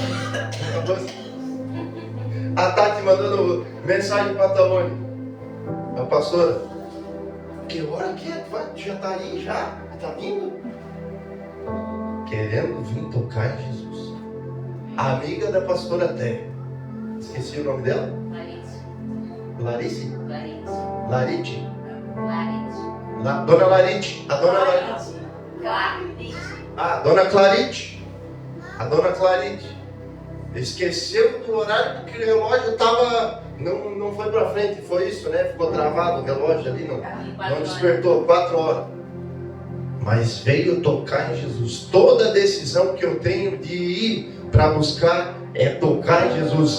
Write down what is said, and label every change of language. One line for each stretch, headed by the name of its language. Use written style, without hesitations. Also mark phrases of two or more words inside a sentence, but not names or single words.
Portuguese: A Tati mandando mensagem para a Taone. A pastora, que hora que é? Já está aí, já? Está vindo? Querendo vir tocar em Jesus. A amiga da pastora Té. Esqueci o nome dela? Larisse? Larite? Dona Larite. A dona Larite. A dona Clarite. A dona Clarite. Esqueceu do horário porque o relógio estava... Não foi para frente, foi isso, né? Ficou travado o relógio ali, não despertou, 4 horas. Mas veio tocar em Jesus. Toda decisão que eu tenho de ir para buscar é tocar em Jesus.